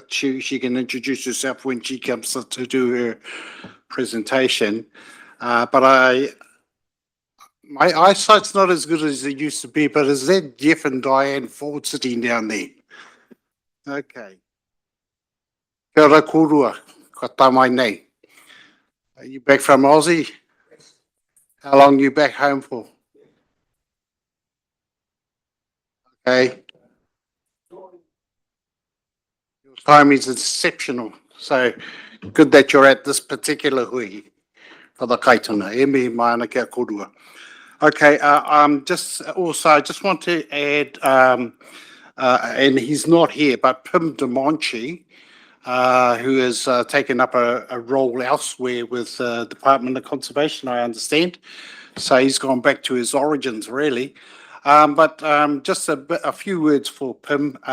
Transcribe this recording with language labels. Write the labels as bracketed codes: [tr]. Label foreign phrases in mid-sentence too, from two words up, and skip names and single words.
[en] She can introduce herself when she comes to do her presentation. But my eyesight's not as good as it used to be, but is that Jeff and Diane Ford sitting down there? Okay. [mi] Kia ora kōrua, ka tamai nei. [en] Are you back from Aussie? How long are you back home for? Okay. Your time is exceptional. So good that you're at this particular hui for the Kaituna. [mi] E mihi mai ana kia kōrua. [en] Okay, I just want to add, and he's not here, but Pim DeMonchi, who has taken up a role elsewhere with the Department of Conservation, I understand. So he's gone back to his origins, really. But just a few words for Pim.